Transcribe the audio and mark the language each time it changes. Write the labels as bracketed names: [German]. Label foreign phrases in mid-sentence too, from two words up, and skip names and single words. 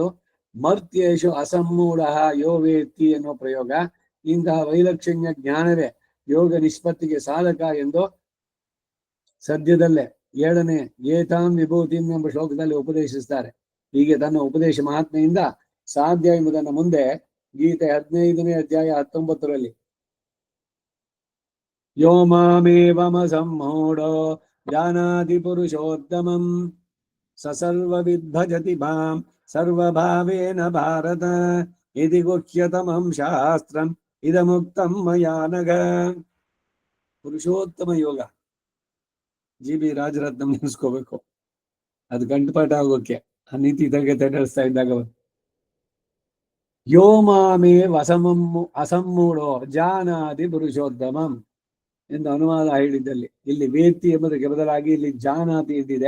[Sanskrit] ಮರ್ತ್ಯೇಶು ಅಸಮ್ಮೂಢ ಯೋ ವೇತ್ತಿ [Kannada] ಎನ್ನುವ ಪ್ರಯೋಗ ಇಂತಹ ವೈಲಕ್ಷಣ್ಯ ಜ್ಞಾನವೇ ಯೋಗ ನಿಷ್ಪತ್ತಿಗೆ ಸಾಧಕ ಎಂದು ಸದ್ಯದಲ್ಲೇ 7ನೇ [Sanskrit] ಏತಾಂ ವಿಭೂತಿಂ [Kannada] ಎಂಬ ಶ್ಲೋಕದಲ್ಲಿ ಉಪದೇಶಿಸುತ್ತಾರೆ. ಹೀಗೆ ತನ್ನ ಉಪದೇಶ ಮಹಾತ್ಮೆಯಿಂದ ಸಾಧ್ಯ ಎಂಬುದನ್ನು ಮುಂದೆ ಗೀತೆ 15ನೇ ಅಧ್ಯಾಯ 19ರಲ್ಲಿ [Sanskrit] ಯೋ ಮಾಮೇವಮಸಮ್ಮೂಢೋ ಜಾನಾತಿ ಪುರುಷೋತ್ತಮಂ ಸರ್ವವಿದ್ ಭಜತಿ ಮಾಂ ಸರ್ವಭಾವೇನ ಭಾರತ ಇತಿ ಗುಹ್ಯತಮಂ ಶಾಸ್ತ್ರಂ ಇದಮುಕ್ತಂ ಮಯಾ ನಘ. [Kannada] ಪುರುಷೋತ್ತಮ ಯೋಗ ಜಿ.ಬಿ. ರಾಜರತ್ನ ನೆನೆಸ್ಕೋಬೇಕು. ಅದು ಕಂಠಪಾಠ ಆಗೋಕೆ ಆ ನೀತಿ ತರಗತಿ ನಡೆಸ್ತಾ ಇದ್ದಾಗ [Sanskrit] ಯೋ ಮಾಮೇ ಅಸಮ್ಮೂಢೋ ಜಾನಾದಿ ಪುರುಷೋತ್ತಮಂ [Kannada] ಎಂದು ಅನುವಾದ ಹೇಳಿದ್ದಲ್ಲಿ ಇಲ್ಲಿ ವೇತ್ತಿ ಎಂಬುದಕ್ಕೆ ಬದಲಾಗಿ ಇಲ್ಲಿ ಜಾನಾತಿ ಇದ್ದಿದೆ.